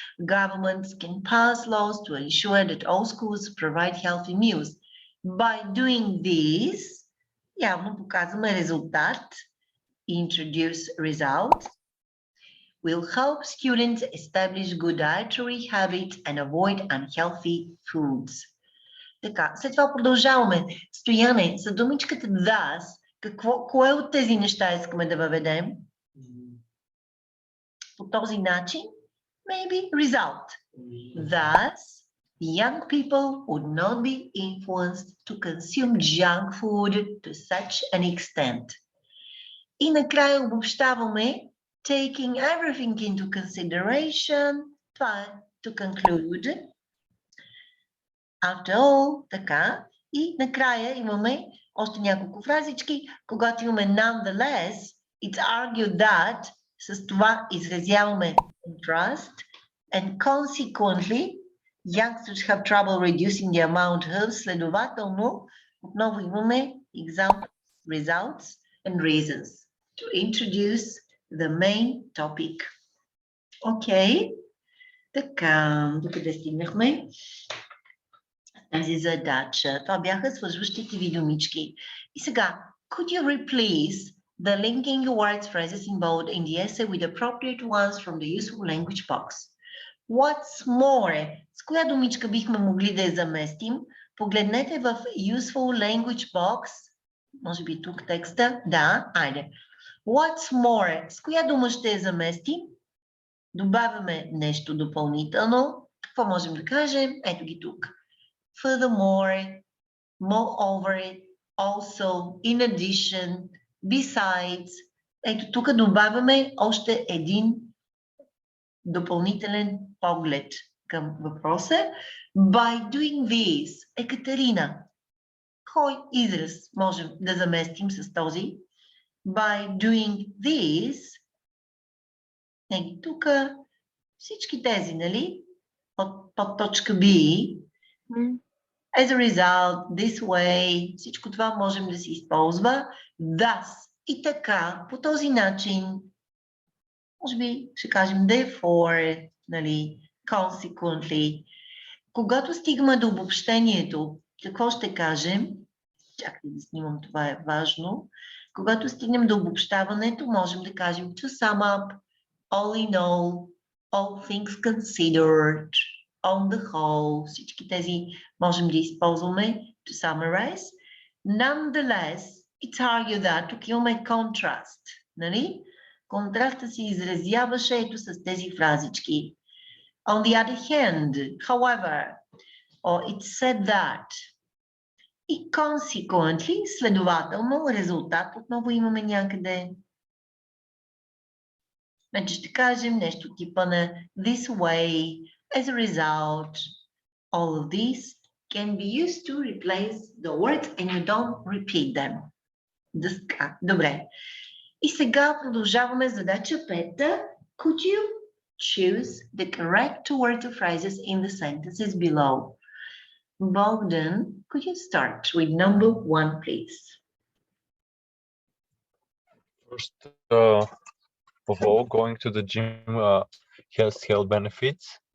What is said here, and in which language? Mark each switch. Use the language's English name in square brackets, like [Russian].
[English] Governments can pass laws to ensure that all schools provide healthy meals. By doing this, [Bulgarian] явно показваме резултат. [English] Introduce result. Will help students establish good dietary habits and avoid unhealthy foods. [Bulgarian] Така, след това продължаваме. Стояне, за думичката thus, кое от тези неща искаме да въведем? По този начин, [English] maybe result. Thus, young people would not be influenced to consume junk food to such an extent. [Bulgarian] И накрая обобщаваме [English] taking everything into consideration. [Bulgarian] Това е [English] to conclude. After all, така. [Bulgarian] И накрая имаме още няколко фразички. Когато имаме [English] nonetheless, it's argued that, [Bulgarian] с това изразяваме [English] interest, and consequently, youngsters have trouble reducing the amount of, [Bulgarian] следователно, отново имаме [English] examples, results, and reasons to introduce the main topic. [Bulgarian] Окей. Така, докъде стигнахме? Тази задача. Това бяха свързващите ви думички. И сега, [English] could you replace the linking words phrases involved in the essay with appropriate ones from the useful language box? What's more? [Bulgarian] С коя думичка бихме могли да я заместим? Погледнете в useful language box. Може би тук текста. Да, айде. [English] What's more? [Bulgarian] С коя дума ще я заместим? Добавяме нещо допълнително. Какво можем да кажем? Ето ги тук. [English] Furthermore, moreover, also, in addition, besides. [Bulgarian] Ето тук добавяме още един допълнителен поглед към въпроса. [English] By doing this, Екатерина. [Bulgarian] Кой израз можем да заместим с този? [English] By doing this, [Bulgarian] ето тук, всички тези, нали? Под точка B. [English] As a result, this way, [Bulgarian] всичко това можем да се използва. Thus, и така, по този начин, може би ще кажем therefore, нали, consequently. Когато стигаме до обобщението, какво ще кажем? Чакайте да снимам, това е важно. Когато стигнем до обобщаването, можем да кажем [English] to sum up, all in all things considered, on the whole. [Bulgarian] Всички тези можем да използваме [English] to summarize. Nonetheless, it's argued that, [Bulgarian] тук имаме контраст, нали? Контраста се изразяваше ето с тези фразички. [English] On the other hand, however, or it said that, и consequently, [Bulgarian] следователно, резултат отново имаме някъде. Значи ще кажем нещо типа на [English] this way, as a result, all of these can be used to replace the words and you don't repeat them. [Bulgarian] Добре. И сега продължаваме задача 5. [English] Could you choose the correct word or phrases in the sentences below? Bogdan, could you start with number 1, please? First of all, going to the gym has health benefits.